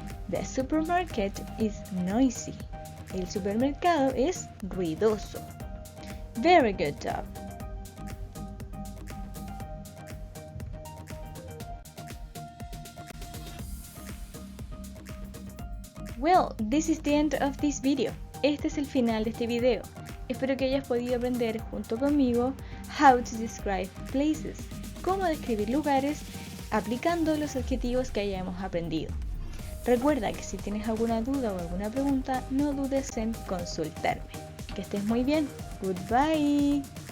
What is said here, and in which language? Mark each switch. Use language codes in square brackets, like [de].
[en] The supermarket is noisy. [es] El supermercado es ruidoso. [en] Very good job. Well, this is the end of this video. [es] Este es el final de este video. Espero que hayas podido aprender junto conmigo [en] how to describe places, [es] cómo describir lugares aplicando los adjetivos que hayamos aprendido. Recuerda que si tienes alguna duda o alguna pregunta, no dudes en consultarme. Que estés muy bien. [en] Goodbye.